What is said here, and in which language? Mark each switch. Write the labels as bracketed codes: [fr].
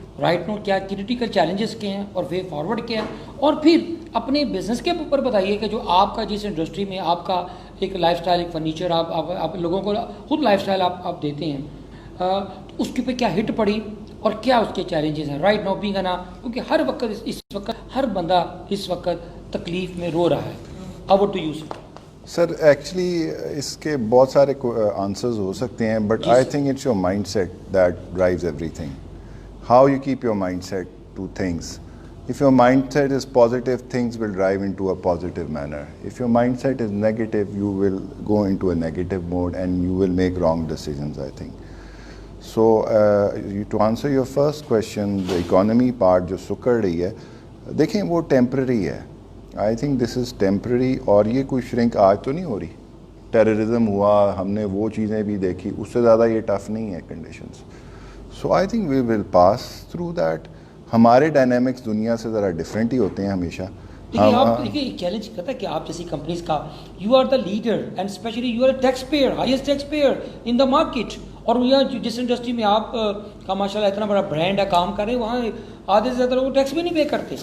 [ur] Right نو کیا critical challenges کے ہیں اور وے فارورڈ کیا ہے, اور پھر اپنے بزنس کے اوپر بتائیے کہ جو آپ کا جس انڈسٹری میں آپ کا ایک لائف سٹائل, ایک فرنیچر آپ لوگوں کو خود لائف سٹائل آپ دیتے ہیں, اس کے اوپر کیا ہٹ پڑی اور کیا اس کے چیلنجز ہیں رائٹ نو بینگ نا, کیونکہ ہر وقت اس وقت ہر بندہ اس وقت تکلیف میں رو رہا ہے. [en] Over to you sir. Actually [ur] اس کے بہت سارے آنسرز ہو سکتے ہیں, [en] But I think it's your mindset that drives everything. How you keep your mindset to things. If your mindset is positive, things will drive into a positive manner. If your mindset is negative, you will go into a negative mode and you will make wrong decisions, I think. So, to answer your first question, the economy part [ur] جو سکڑ رہی ہے, دیکھیں وہ temporary ہے. [en] I think this is temporary, [ur] اور یہ کوئی shrink آج تو نہیں ہو رہی. ٹیررزم ہوا, ہم نے وہ چیزیں بھی دیکھی, اس سے زیادہ یہ ٹف نہیں ہے conditions. [en] So I think we will pass through that. [ur] ہمارے ڈائنامکس دنیا سے ذرا ڈفرینٹ ہی ہوتے ہیں ہمیشہ. دیکھیے آپ دیکھیے چیلنج کرتا ہے کہ آپ جیسی کمپنیز کا [en] you are the leader and specially you are a taxpayer, highest taxpayer in the market, [ur] اور یہاں جس انڈسٹری میں آپ کا ماشاء اللہ اتنا بڑا برانڈ ہے, کام کر رہے ہیں, وہاں آدھے سے زیادہ لوگ ٹیکس بھی نہیں پے کرتے.